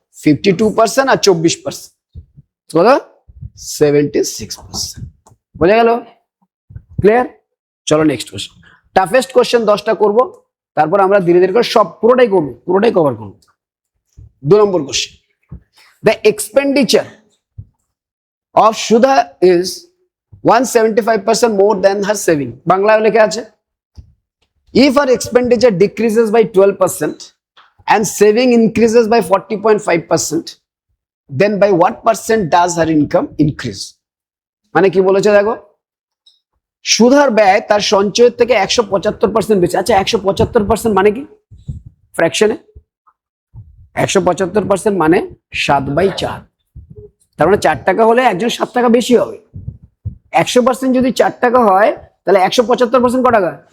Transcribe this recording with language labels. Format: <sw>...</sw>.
<bn>52% আর 24%, কত? 76%। বোঝা গেল? ক্লিয়ার? চলো নেক্সট কোশ্চেন। টাফেস্ট কোশ্চেন 10টা করব, তারপর আমরা ধীরে ধীরে করে সব পুরোটাই করবো, পুরোটাই কভার করবো। 2 নম্বর question,</bn> <en>The expenditure of Sudha is 175% more than her saving.</en> <bn>বাংলায় লেখা আছে,</bn> <en>if her expenditure decreases by 12% and saving increases by 40.5%, then by what percent does her income increase?</en> <bn>মানে কি বলেছে দেখো, সুধার ব্যয় তার সঞ্চয়ের থেকে 175% বেশি। আচ্ছা 175% মানে কি ফ্র্যাকশনে? 175% মানে 7/4। তার মানে 4 টাকা হলে একজন 7 টাকা বেশি হবে। 100% যদি 4 টাকা হয়, তাহলে 175% কত টাকা?</bn>